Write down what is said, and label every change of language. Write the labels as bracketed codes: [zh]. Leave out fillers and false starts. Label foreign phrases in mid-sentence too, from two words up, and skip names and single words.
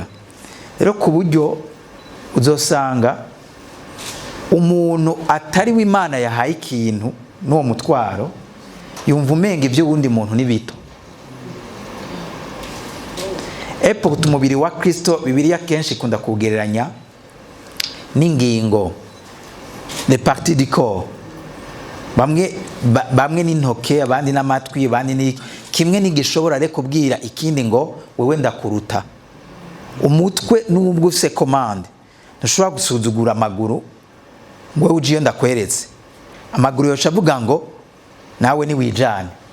[rn] Rero ku buryo uzosanga umuntu atari w'Imana yahaye ikintu n'uwo mutwaro yumva umenga ibyo wundi muntu ni bito. Epo umubiri wa Kristo Bibiliya kenshi ikunda kugereranya n'ingingo, [fr] les parties du corps. [rn] Bamwe n'intoke, abandi n'amatwi, abandi ni kimwe nigishobora rero kubwira ikindi ngo wewe ndakuruta. Umutwe n'ubwo use commande, ntushobora gusuzugura amaguru ngo wewe ugiye ndakweretse. Amaguru yoca avuga ngo nawe ni wijane.